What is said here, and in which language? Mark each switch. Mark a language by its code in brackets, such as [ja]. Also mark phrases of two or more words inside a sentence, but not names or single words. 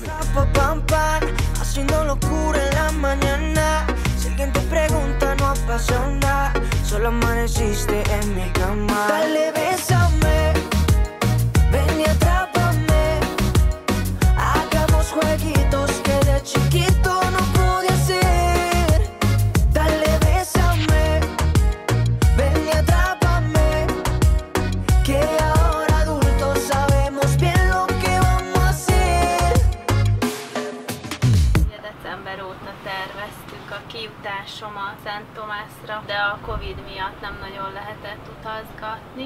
[es] Pam, pam, haciendo locura en la mañana. Si alguien te pregunta no ha pasado nada, solo amaneciste en mi cama. Dale, bésame, ven y atrápame. Hagamos jueguitos que de chiquito no pude hacer. [hu] Kiutásom a Szent Tomásra, de a Covid miatt nem nagyon lehetett utazgatni.